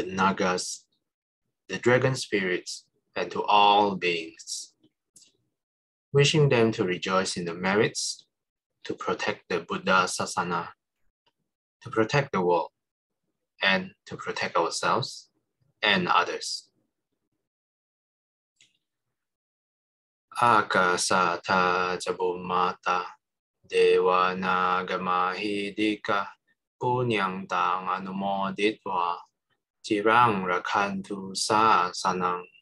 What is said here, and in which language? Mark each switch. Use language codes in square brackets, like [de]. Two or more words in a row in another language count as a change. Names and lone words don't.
[en] Nagas, the dragon spirits, and to all beings, wishing them to rejoice in the merits, to protect the Buddha Sasana, to protect the world, and to protect ourselves and others. [pi] Akasata Jabumata Dewa Nagamahidika Punyang Tang Anumoditva Chirang Rakhantu Sasanang.